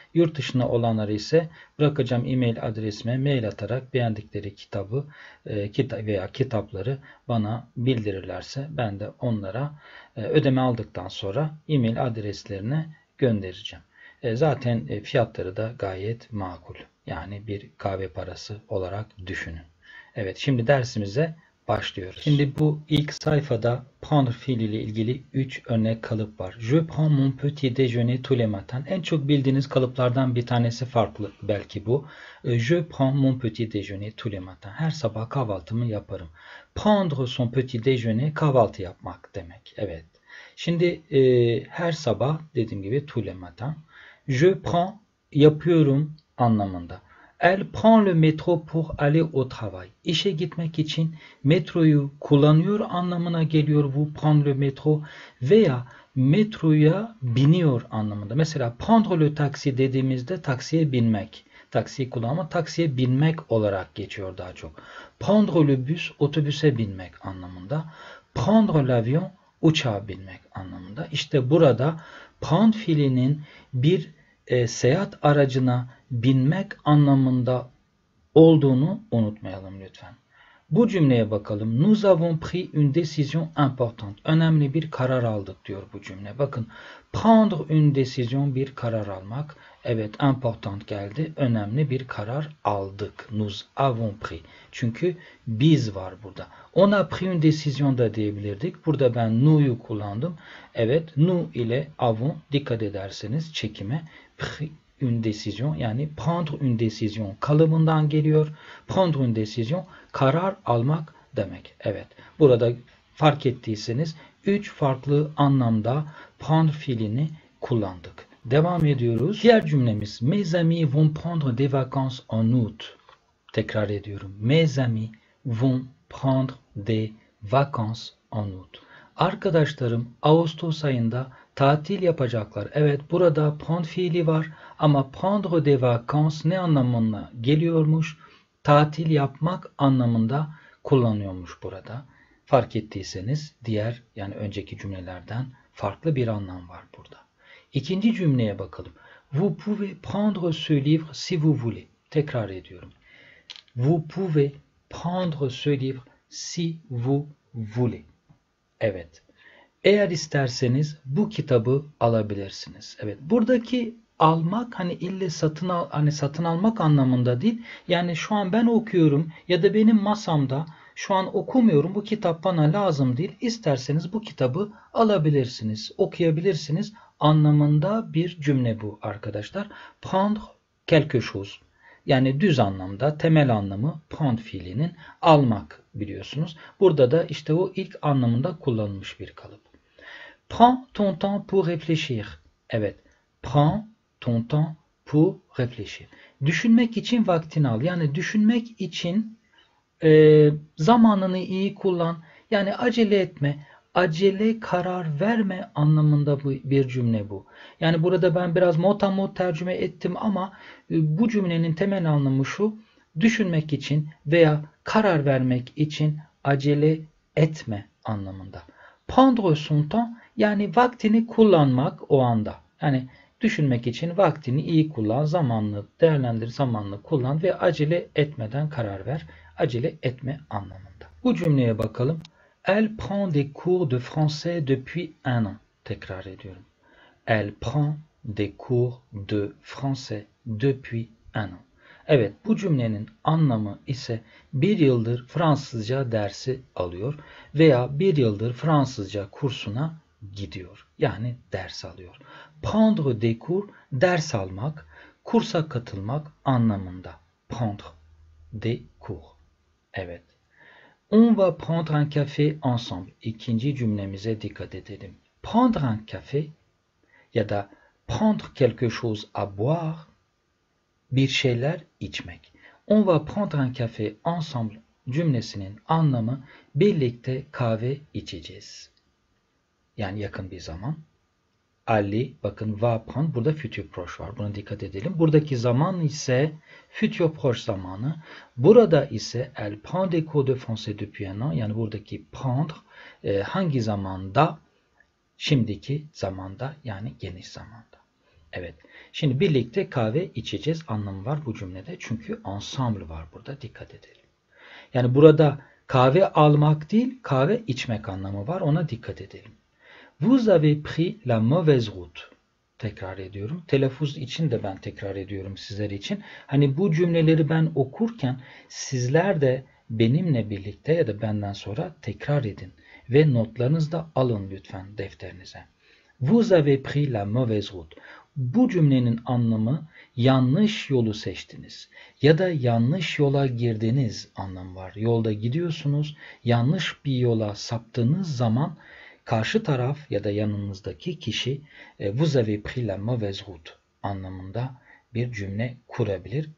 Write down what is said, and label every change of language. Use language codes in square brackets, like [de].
[tr] Yurt dışında olanları ise bırakacağım e-mail adresime mail atarak beğendikleri kitabı veya kitapları bana bildirirlerse ben de onlara ödeme aldıktan sonra e-mail adreslerine göndereceğim. Zaten fiyatları da gayet makul. Yani bir kahve parası olarak düşünün. Evet, şimdi dersimize başlıyoruz. Şimdi bu ilk sayfada prendre fiil ile ilgili 3 örnek kalıp var. [fr] Je prends mon petit déjeuner tous les matins. [tr] En çok bildiğiniz kalıplardan bir tanesi farklı belki bu. [fr] Je prends mon petit déjeuner tous les matins. [tr] Her sabah kahvaltımı yaparım. [fr] Prendre son petit déjeuner [tr] kahvaltı yapmak demek. Evet. Şimdi her sabah dediğim gibi [fr] tous les matins. Je prends [tr] yapıyorum anlamında. [fr] Elle prend le métro pour aller au travail. [tr] İşe gitmek için metroyu kullanıyor anlamına geliyor bu [fr] prendre le métro [tr] veya metroya biniyor anlamında. Mesela [fr] prendre le taxi [tr] dediğimizde taksiye binmek. Taksiyi kullanma, taksiye binmek olarak geçiyor daha çok. [fr] Prendre le bus, [tr] otobüse binmek anlamında. [fr] Prendre l'avion, [tr] uçağa binmek anlamında. İşte burada prendre fiilinin bir seyahat aracına binmek anlamında olduğunu unutmayalım lütfen. Bu cümleye bakalım. [fr] Nous avons pris une décision importante. [tr] Önemli bir karar aldık diyor bu cümle. Bakın, [fr] prendre une décision [tr] bir karar almak. Evet, important geldi. Önemli bir karar aldık. [fr] Nous avons pris. [tr] Çünkü biz var burada. [fr] On a pris une décision [tr] da diyebilirdik. Burada ben nous'yu kullandım. Evet, nous ile avons dikkat ederseniz çekime [fr] pris une décision [tr] yani [fr] prendre une décision [tr] kalıbından geliyor. [fr] Prendre une décision [tr] karar almak demek. Evet. Burada fark ettiyseniz 3 farklı anlamda prendre fiilini kullandık. Devam ediyoruz. Diğer cümlemiz [fr] mes amis vont prendre des vacances en août. [tr] Tekrar ediyorum. [fr] Mes amis vont prendre des vacances en août. [tr] Arkadaşlarım Ağustos ayında tatil yapacaklar. Evet, burada prendre fiili var ama [fr] prendre des vacances [tr] ne anlamına geliyormuş? Tatil yapmak anlamında kullanıyormuş burada. Fark ettiyseniz diğer yani önceki cümlelerden farklı bir anlam var burada. İkinci cümleye bakalım. [fr] Vous pouvez prendre ce livre si vous voulez. [tr] Tekrar ediyorum. [fr] Vous pouvez prendre ce livre si vous voulez. [tr] Evet. Eğer isterseniz bu kitabı alabilirsiniz. Evet. Buradaki almak hani ille satın almak anlamında değil. Yani şu an ben okuyorum ya da benim masamda şu an okumuyorum. Bu kitap bana lazım değil. İsterseniz bu kitabı alabilirsiniz, okuyabilirsiniz anlamında bir cümle bu arkadaşlar. [fr] Prendre quelque chose. [tr] Yani düz anlamda temel anlamı prendre fiilinin almak biliyorsunuz. Burada da işte o ilk anlamında kullanılmış bir kalıp. [fr] Prends ton temps pour réfléchir. Evet. Prends ton temps pour réfléchir. [tr] Düşünmek için vaktini al. Yani düşünmek için zamanını iyi kullan. Yani acele etme. Acele karar verme anlamında bir cümle bu. Yani burada ben biraz motamot tercüme ettim ama bu cümlenin temel anlamı şu. Düşünmek için veya karar vermek için acele etme anlamında. [fr] Prendre son temps [tr] yani vaktini kullanmak o anda. Yani düşünmek için vaktini iyi kullan, zamanını değerlendir, zamanını kullan ve acele etmeden karar ver. Acele etme anlamında. Bu cümleye bakalım. [fr] Elle prend des cours de français depuis un an. [tr] Tekrar ediyorum. [fr] Elle prend des cours de français depuis un an. [tr] Evet, bu cümlenin anlamı ise bir yıldır Fransızca dersi alıyor veya bir yıldır Fransızca kursuna gidiyor. Yani ders alıyor. [fr] Prendre des cours, [tr] ders almak, kursa katılmak anlamında. [fr] Prendre des cours. Evet. On va prendre un café ensemble. [tr] İkinci cümlemize dikkat edelim. [fr] Prendre un café [tr] ya da [fr] prendre quelque chose à boire, [tr] bir şeyler içmek. [fr] On va prendre un café ensemble [tr] cümlesinin anlamı birlikte kahve içeceğiz. Yani yakın bir zaman. Aller, bakın [fr] va prendre, [tr] burada futur proche var. Buna dikkat edelim. Buradaki zaman ise futur proche zamanı. Burada ise [fr] elle prend des cours de français depuis un an. [tr] Yani buradaki prendre hangi zamanda? Şimdiki zamanda, yani geniş zamanda. Evet. Şimdi birlikte kahve içeceğiz anlamı var bu cümlede. Çünkü ensemble var burada. Dikkat edelim. Yani burada kahve almak değil, kahve içmek anlamı var. Ona dikkat edelim. [fr] Vous avez pris la mauvaise route. [tr] Tekrar ediyorum. Telaffuz için de ben tekrar ediyorum sizler için. Hani bu cümleleri ben okurken sizler de benimle birlikte ya da benden sonra tekrar edin. Ve notlarınızı da alın lütfen defterinize. [fr] Vous avez pris la mauvaise route. [tr] Bu cümlenin anlamı yanlış yolu seçtiniz ya da yanlış yola girdiniz anlamı var. Yolda gidiyorsunuz, yanlış bir yola saptığınız zaman karşı taraf ya da yanınızdaki kişi [fr] vous avez pris la mauvaise route [tr] anlamında bir cümle kurabilir.